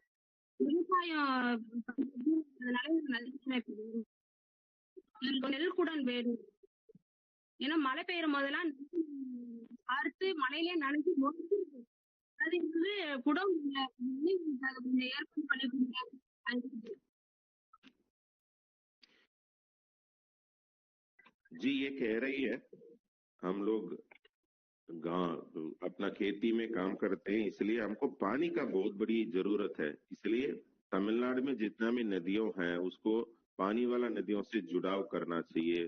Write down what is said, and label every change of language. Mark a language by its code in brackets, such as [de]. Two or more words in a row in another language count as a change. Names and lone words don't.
[ta] விவசாயம் பண்றதுனால எங்களுக்கு நெல்குடன் வேணும். ஏன்னா மழை பெய்யும் போதெல்லாம் அறுத்து மழையிலே நனைஞ்சு முடிஞ்சிருக்கு. அது வந்து குடம் இல்லை. கொஞ்சம் ஏற்பாடு பண்ணி கொடுங்க. [hi] जी, ये कह रही है हम लोग गांव अपना खेती में काम करते हैं, इसलिए हमको पानी का बहुत बड़ी जरूरत है। इसलिए तमिलनाडु में जितना भी नदियों हैं उसको पानी वाला नदियों से जुड़ाव करना चाहिए।